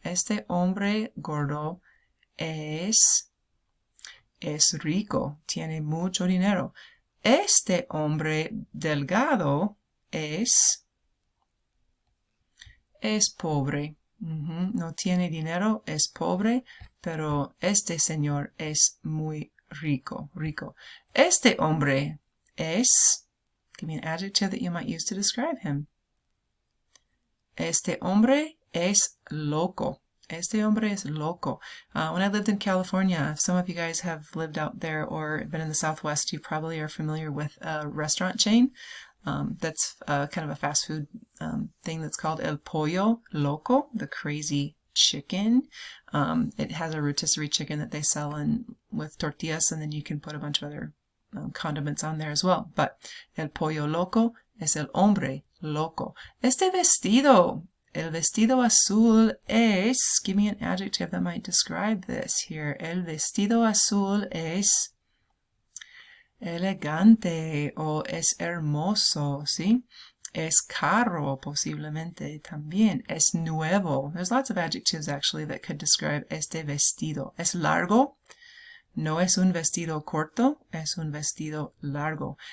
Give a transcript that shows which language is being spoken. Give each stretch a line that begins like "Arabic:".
Spanish: Este hombre gordo es rico, tiene mucho dinero. Este hombre delgado es pobre. No tiene dinero, es pobre, pero este señor es muy rico. Este hombre es,
English: give me an adjective that you might use to describe him.
Spanish: Este hombre es loco. Este hombre es loco.
English: When I lived in California, if some of you guys have lived out there or been in the Southwest, you probably are familiar with a restaurant chain that's kind of a fast food thing that's called El Pollo Loco, the crazy chicken. It has a rotisserie chicken that they sell with tortillas, and then you can put a bunch of other condiments on there as well.
Spanish: But El Pollo Loco es el hombre loco. Este vestido, el vestido azul es,
English: give me an adjective that might describe this here.
Spanish: El vestido azul es elegante o es hermoso, ¿sí? Es caro, posiblemente también. Es nuevo.
English: There's lots of adjectives actually that could describe
Spanish: este vestido. Es largo. No es un vestido corto, es un vestido largo.